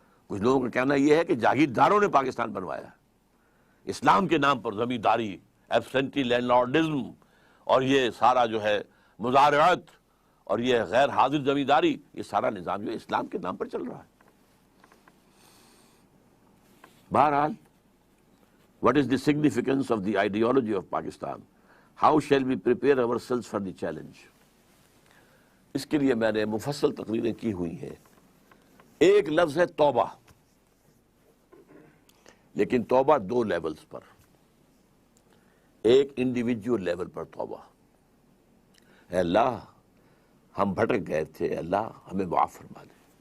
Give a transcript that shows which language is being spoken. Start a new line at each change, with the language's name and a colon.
Urdu: کچھ لوگوں کا کہنا یہ ہے کہ جاگیرداروں نے پاکستان بنوایا، اسلام کے نام پر زمینداری، ایبسنٹی لینڈ لارڈزم، اور یہ سارا جو ہے مزارعت اور یہ غیر حاضر زمینداری، یہ سارا نظام جو ہے اسلام کے نام پر چل رہا ہے.
English: بہرحال what is the significance of the ideology of Pakistan? How shall we prepare ourselves for the challenge?
Urdu: اس کے لیے میں نے مفصل تقریریں کی ہوئی ہیں. ایک لفظ ہے توبہ، لیکن توبہ 2 لیولز پر. ایک انڈیویجول لیول پر توبہ، اے اللہ ہم بھٹک گئے تھے، اللہ ہمیں معاف فرما دے.